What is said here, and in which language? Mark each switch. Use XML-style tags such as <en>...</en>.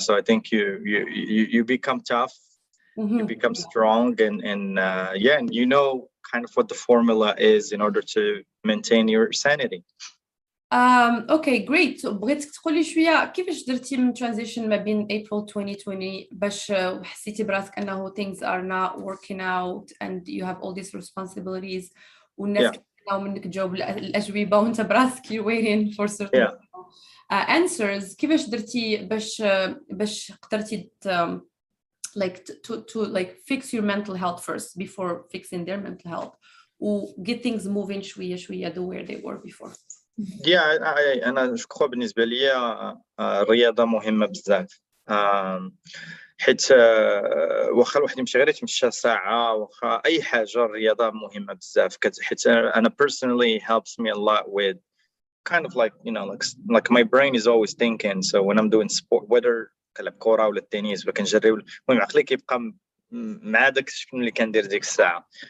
<en>So I think you become tough, you become strong, and you know kind of what the formula is in order to maintain your sanity. Okay, great.</en> <ar>So بغيتك تقولي شوية كيفاش درتي من transition ما بين April 2020 باش حسيتي براسك أنه</ar> <en>things are not working out and you have all these responsibilities</en> <ar>والناس أو منك تجاوب الأجوبة وأنت براسك</ar> <en>you're waiting for certain answers.</en> <ar>كيفاش درتي باش قدرتي</ar> <en>like to like fix your mental health first before fixing their mental health و get things moving شوية to where they were before.</en> <ar>أنا جو بالنسبة لي الرياضة مهمة بزاف. حيت واخا الواحد يمشي غير يتمشى ساعة واخا أي حاجة الرياضة مهمة بزاف حيت أنا</ar> <en>personally helps me a lot with kind of like you know like my brain is always thinking, so when I'm doing sport whether</en> <ar>كنلعب كرة ولا التنس ولا كنجري المهم عقلي كيبقى مع داك الشكل اللي كندير ديك الساعة.</ar>